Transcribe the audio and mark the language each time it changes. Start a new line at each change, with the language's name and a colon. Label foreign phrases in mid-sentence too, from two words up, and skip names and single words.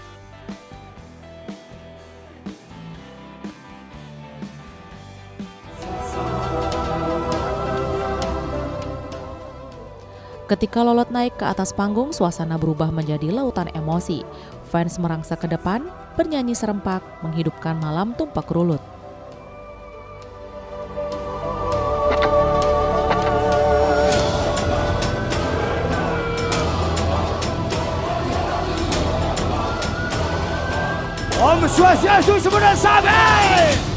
Indonesian: Ketika Lolot naik ke atas panggung, suasana berubah menjadi lautan emosi. Fans merangsek ke depan, bernyanyi serempak, menghidupkan malam tumpak rulut. Om Swastiastu semuanya sampai.